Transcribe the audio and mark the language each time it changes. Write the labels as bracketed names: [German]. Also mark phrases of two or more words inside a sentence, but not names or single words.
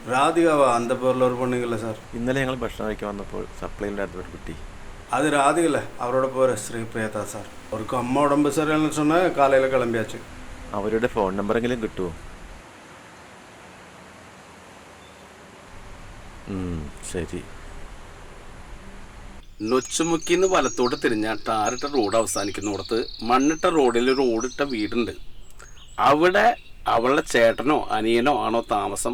[Tamil] ராதிகாவா? அந்த பேரில் ஒரு பொண்ணுங்கள சார். [Malayalam] ഇന്നലെ ഞങ്ങൾ ഭക്ഷണം കഴിക്കാൻ വന്നപ്പോൾ സപ്ലൈയിലായിരുന്നു ഒരു കുട്ടി. [Tamil] அது ராதிகல, அவரோட பேர் ஸ்ரீபிரியா தான் சார். அவருக்கு அம்மா உடம்பு சரியில்லைன்னு சொன்னால் காலையில் கிளம்பியாச்சு. [Malayalam] അവരുടെ ഫോൺ നമ്പറെങ്കിലും കിട്ടുമോ? ശരി. നൊച്ചുമുക്കിന്ന് വലത്തോട്ട് തിരിഞ്ഞ ടാറിട്ട റോഡ് അവസാനിക്കുന്നിടത്ത് മണ്ണിട്ട റോഡിൽ ഒരു ഓടിട്ട വീടുണ്ട്. അവിടെ അവളുടെ ചേട്ടനോ അനിയനോ ആണോ താമസം?